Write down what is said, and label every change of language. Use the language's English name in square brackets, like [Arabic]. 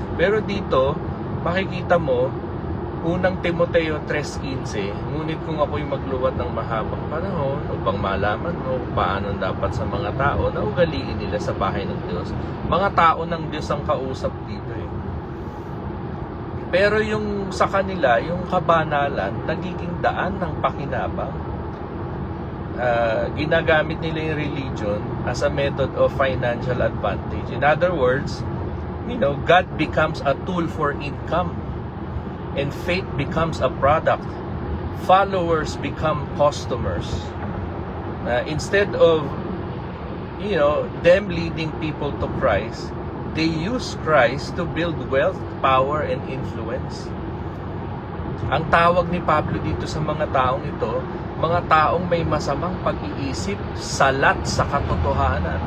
[Filipino] Pero dito, makikita mo, unang Timoteo 3:15, ngunit kung ako'y magluwat ng mahabang panahon upang malaman mo paano dapat sa mga tao na ugaliin nila sa bahay ng Diyos. Mga tao ng Diyos ang kausap dito Pero yung sa kanila, yung kabanalan, nagiging daan ng pakinabang. Ginagamit nila yung [English] religion as a method of financial advantage. In other words, God becomes a tool for income. And faith becomes a product. Followers become customers. Instead of, them leading people to Christ, they use Christ to build wealth, power, and influence. [Filipino] Ang tawag ni Pablo dito sa mga taong ito, mga taong may masamang pag-iisip, salat sa katotohanan.